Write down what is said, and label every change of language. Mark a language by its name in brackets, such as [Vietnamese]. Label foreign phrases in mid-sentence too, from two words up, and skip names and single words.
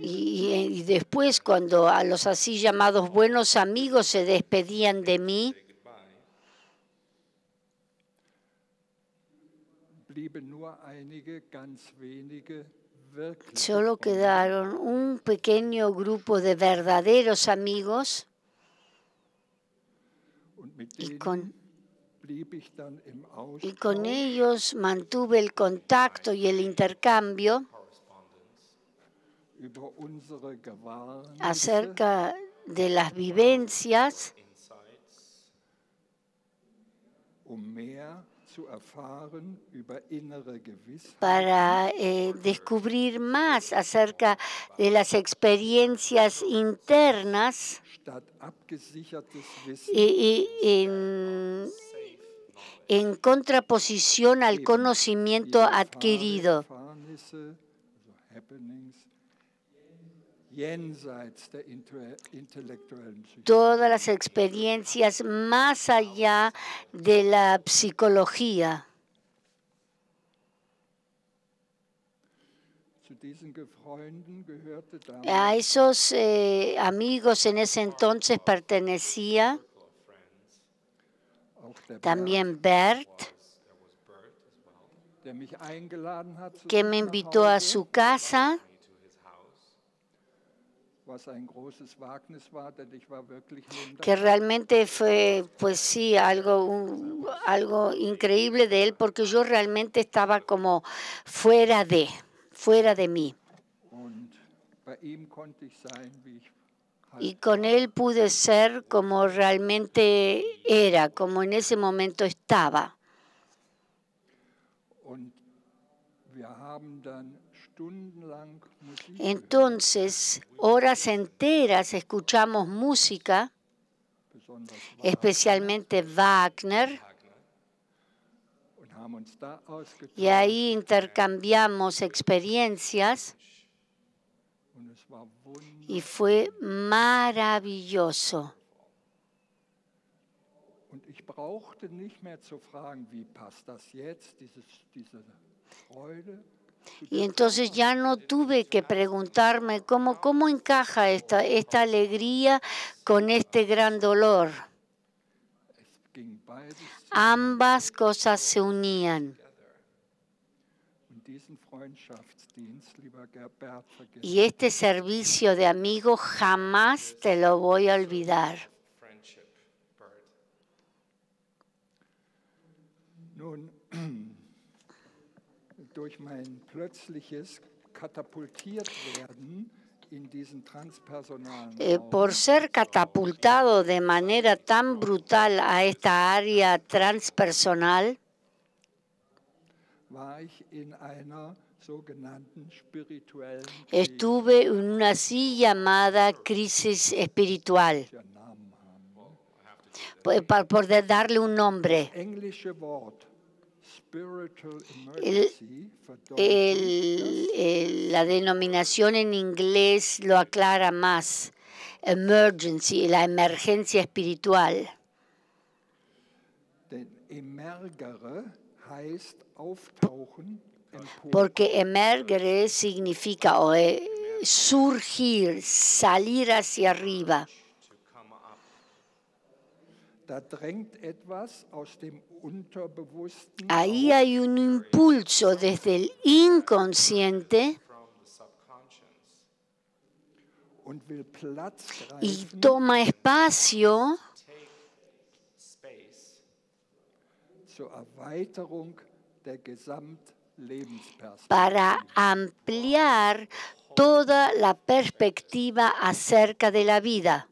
[Spanish] Y después, cuando a los así llamados buenos amigos se despedían de mí, [English] Say goodbye. [German] blieben nur einige ganz wenige wirklich [Spanish] solo quedaron un pequeño grupo de verdaderos amigos [German] und mit [Spanish] y [German] denen [Spanish] con, [German] blieb ich dann im [Spanish] y con [German] Austausch [Spanish] ellos mantuve el contacto y el intercambio [German] über unsere Gewahrnisse, [Spanish] acerca de las vivencias [English] Insights [German] mehr zu erfahren über innere Gewissheit [Spanish] para descubrir más acerca de las experiencias internas [German] statt abgesichertes Wissen [Spanish] en contraposición al conocimiento adquirido. [German] Erfahrnisse, also Happenings, jenseits der intellektuellen Psychologie. [Spanish] Todas las experiencias más allá de la psicología. [German] Zu diesen Freunden gehörte [Spanish] A [German] damals [Spanish] esos amigos en ese entonces pertenecía [German] auch der Bert, [Spanish] también Bert, [German] der mich eingeladen hat zu [Spanish] que [German] sich [Spanish] me [German] nach [Spanish] invitó a [German] Hause, [Spanish] su casa, [German] was ein großes Wagnis war, denn ich war wirklich neben [Spanish] que [German] der [Spanish] realmente fue, pues sí, algo increíble de él, porque yo realmente estaba como fuera de mí. [German] und bei ihm konnte ich sein, wie ich [Spanish] Y [German] halt [Spanish] con él pude ser como realmente era, como en ese momento estaba. [German] und wir haben dann stundenlang Musik gehört, [Spanish] Entonces, horas enteras escuchamos música, [German] besonders [Spanish] especialmente Wagner, [German] und haben uns da ausgetauscht [Spanish] y ahí intercambiamos experiencias [German] und es war wunderbar. [Spanish] y fue maravilloso. [German] Und ich brauchte nicht mehr zu fragen, wie passt das jetzt, diese Freude. [Spanish] Y entonces ya no tuve que preguntarme cómo encaja esta alegría con este gran dolor. [German] Es ging beides [Spanish] Ambas cosas se unían. [German] und diesen Freundschaftsdienst, lieber Bert, vergessen. [Spanish] Y este servicio de amigo jamás te lo voy a olvidar. [English] friendship, Bert. [German] Nun, durch mein plötzliches Katapultiertwerden in diesen transpersonalen Raum, [Spanish] Por ser catapultado de manera tan brutal a esta área transpersonal, [German] war ich in einer sogenannten spirituellen [Spanish] estuve en una así llamada crisis espiritual, [German] Krise, die Namen haben. [Spanish] por darle un nombre. [German] Englische Wort [English] spiritual emergency [German] verdeutet [Spanish] La denominación en inglés lo aclara más. Emergency, la emergencia espiritual. [German] denn emergere heißt auftauchen, empor. [Spanish] Porque emergere significa surgir, salir hacia arriba. [English] to come up. [German] Da drängt etwas aus dem Unterbewussten [Spanish] Ahí hay un impulso desde el inconsciente [English] From the subconscious. [German] und will Platz [Spanish] y [German] greifen [Spanish] toma espacio [English] Take space [German] zur Erweiterung der Gesamtlebensperspektive. [Spanish] para ampliar toda la perspectiva acerca de la vida.